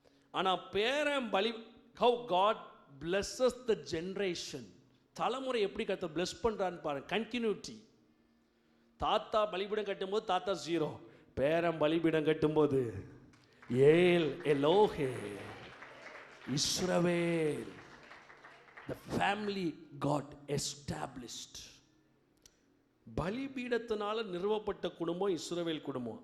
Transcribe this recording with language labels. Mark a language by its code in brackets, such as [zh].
[ta] ஆனா பேரன் [en] how God blesses the generation. [ta] தலைமுறை எப்படி கர்த்தர் bless பண்றான்னு பாருங்க. கண்டினியூட்டி. தாத்தா பலிபீடம் கட்டும்போது தாத்தா 0, பேரன் பலிபீடம் கட்டும்போது ஏல் எலோஹே இஸ்ரவேல். [en] the family got established. [ta] பலிபீடத்தினால நிறுவப்பட்ட குடும்பம் இஸ்ரவேல் குடும்பம்.